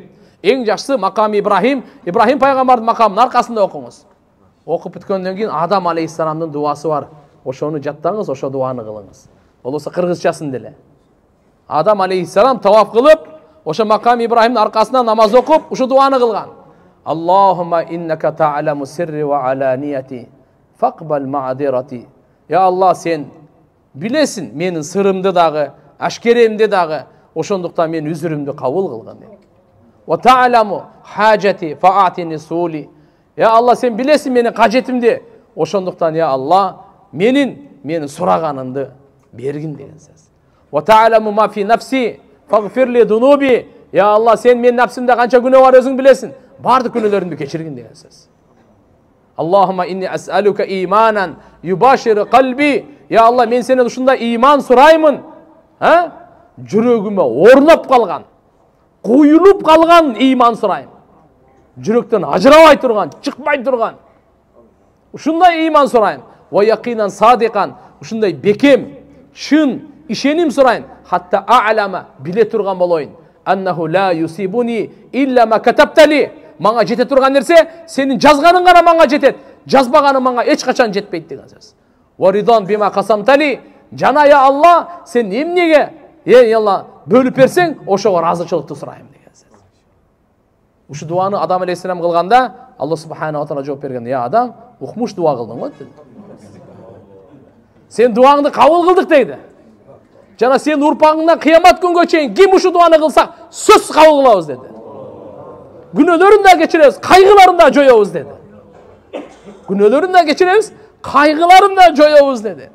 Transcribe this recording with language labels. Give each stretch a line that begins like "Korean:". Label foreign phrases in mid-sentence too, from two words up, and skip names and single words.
Kyrgyz: Эң жакшысы макам Ибрахим пайгамбардын макамынын аркасында окуңуз. Окуп бүткөндөн кийин Адам алейхиссаламдын дуасы бар. Ошону жаттаңыз, ошо дуаны кылыңыз. Болбосо кыргызчасын деле. Адам алейхиссалам таваф кылып, ошо макам Ибрахимдин аркасынан намаз окуп, ушу дуаны кылган.
Arabic: اللهم إنك تعلم سري وعلانيتي فاقبل معذرتي.
Kyrgyz: Я Аллах, сен билесиң менин сырымды дагы, ашкеремди дагы, ошондуктан мен үзүрүмдү кабыл кылгын деп.
Arabic: وتعلم حاجتي فأعطني سؤلي.
Kyrgyz: Я Аллах, сен билесиң менин кажетимди, ошондуктан я Аллах менин сураганымды бергин деген сөз.
Arabic: وتعلم ما في نفسي فاغفر لي ذنوبي.
Kyrgyz: Я Аллах, сен менин нафсимде канча күнөө бар өзүң билесиң. Бардык күнөөлөрүмдү кечиргин деген сөз.
Arabic: اللهم إني أسألك إيمانا يباشر قلبي.
Kyrgyz: Я Аллах, мен сенен ушундай иман сураймын. Жүрөгүмө орноп калган, куюлуп калган иман сурайм. Жүрөктөн ажырабай турган, чыкпай турган. Ушундай иман сурайм.
Arabic: ويقينا صادقا,
Kyrgyz: ушундай бекем, чын ишеним сурайм.
Arabic: حتى أعلم,
Kyrgyz: биле турган болоюн.
Arabic: أنه لا يصيبني إلا ما كتبت لي.
Kyrgyz: Мага жете турган нерсе, сенин жазганың гана мага жетет. Жазбаганың мага эч качан жетпейт деген сөз.
Arabic: ورضا بما قسمت لي.
Kyrgyz: Жана я Алла, сен эмнеге, Алла, бөлүп берсең, ошого разычылыкты сурайм деген сөз. Ушу дуаны Адам алейхиссалам кылганда, Аллах
Arabic: سبحانه وتعالى
Kyrgyz: жооп берген. Я Адам, укмуш дуа кылдың го деди. Сен дуаңды кабыл кылдык дейди. Жана сен урпагыңдан кыямат күнгө чейин ким ушу дуаны кылса, сөзсүз кабыл кылабыз деди. Күнөөлөрүн да кечиребиз, кайгыларын да жоёбуз деди. Күнөөлөрүн да кечиребиз, кайгыларын да жоёбуз деди.